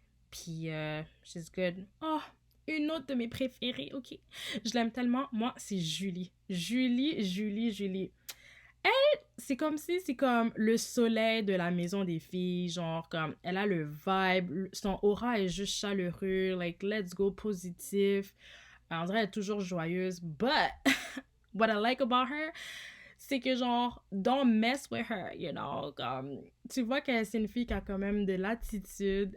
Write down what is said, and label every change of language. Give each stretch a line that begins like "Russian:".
French: Puis,
English: she's good.
French: Oh, une autre de mes préférées, ok. Je l'aime tellement. Moi, c'est Julie. Julie. Elle, c'est comme si c'est comme le soleil de la maison des filles. Genre, comme, elle a le vibe. Son aura est juste chaleureux.
English: Like, let's go,
French: positif. On dirait qu'elle est toujours joyeuse.
English: But, what I like about her,
French: c'est que genre,
English: don't mess with her, you know.
French: Comme, tu vois que c'est une fille qui a quand même de l'attitude.